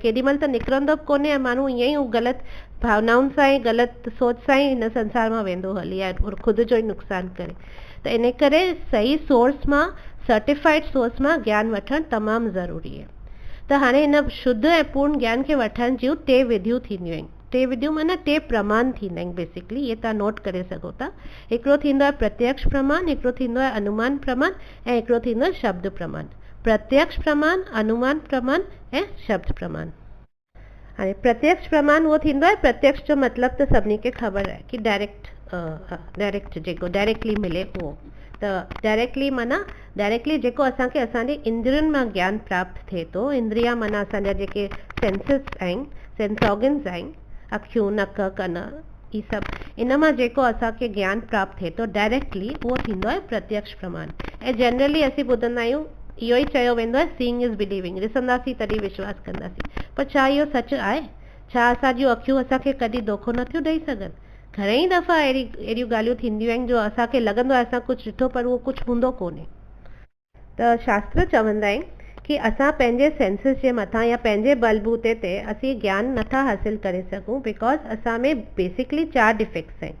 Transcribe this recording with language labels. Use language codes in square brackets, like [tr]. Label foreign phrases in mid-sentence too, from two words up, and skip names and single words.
[sd] केॾीमहिल त निकिरंदो बि कोन्हे ऐं माण्हू ईअं ई हू ग़लति भावनाउनि सां ऐं ग़लति सोच सां ई हिन संसार मां वेंदो हली ऐं ख़ुदि जो ई नुक़सानु करे। त इन करे सही सोर्स मां, [en] certified source [sd] मां ज्ञान वठणु तमामु ज़रूरी आहे। त हाणे हिन शुद्ध ऐं पूर्ण ज्ञान खे वठण जूं 3 विधियूं थींदियूं आहिनि। 3 विधियूं माना 3 प्रमाण थींदा आहिनि बेसिकली, इहे तव्हां नोट करे सघो था। हिकिड़ो थींदो आहे प्रत्यक्ष प्रमाण, हिकिड़ो थींदो आहे अनुमान प्रमाण ऐं हिकिड़ो थींदो आहे शब्द प्रमाण। प्रत्यक्ष प्रमाण, अनुमान प्रमाण ऐं शब्द प्रमाण। हाणे प्रत्यक्ष प्रमाण उहो थींदो आहे, प्रत्यक्ष जो मतिलबु त सभिनी खे ख़बर आहे कि डायरेक्ट जेको डायरेक्टली मिले उहो। त डायरेक्टली माना डायरेक्टली जेको असांखे असांजे इंद्रियुनि मां ज्ञान प्राप्त थिए थो। इंद्रिया माना असांजा जेके सेंसिस आहिनि, [en] sense organs [sd] आहिनि, अखियूं, नक, कन, ही सभु इन मां जेको असांखे ज्ञान प्राप्त थिए थो डायरेक्टली, उहो थींदो आहे प्रत्यक्ष प्रमाण। ऐं जनरली असीं ॿुधंदा आहियूं इहो ई चयो वेंदो आहे [en] seeing is believing, [sd] ॾिसंदासीं तॾहिं विश्वास कंदासीं। पर छा इहो सच आहे? छा असांजियूं अखियूं असांखे कॾहिं धोखो नथियूं ॾेई सघनि? घणेई दफ़ा अहिड़ियूं ॻाल्हियूं थींदियूं आहिनि जो असांखे लॻंदो आहे असां कुझु ॾिठो पर उहो कुझु हूंदो कोन्हे। त शास्त्र चवंदा आहिनि कि असां पंहिंजे सेंसिस जे मथां या पंहिंजे बलबूते ते असीं ज्ञान नथा हासिल करे सघूं, बिकॉज़ असां में बेसिकली 4 डिफेक्ट्स आहिनि।